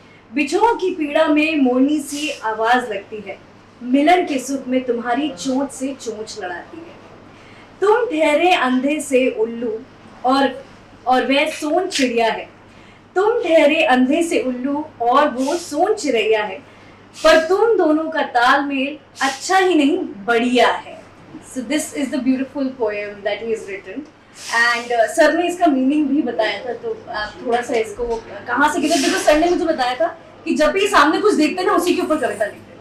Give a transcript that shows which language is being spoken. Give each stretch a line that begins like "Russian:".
Hindi: बिछों की पीड़ा में मोरनी सी आवाज लगती है, मिलन के सुख में तुम्हारी चोंच से चोंच लड़ाती है। तुम ठहरे अंधे से उल्लू और वह सोन चिड़िया है, तुम ठहरे अंधे से उल्लू और वो सोन चिड़िया है, पर तुम दोनों का तालमेल अच्छा ही नहीं बढ़िया है।
English: So this is the beautiful poem that he has written.
Hindi: And sir ने इसका मीनिंग भी बताया था, तो आप थोड़ा सा इसको कहाँ से किधर, तो सर ने मुझे बताया था कि जब भी सामने कुछ देखते हैं ना उसी के ऊपर कविता लिखते हैं।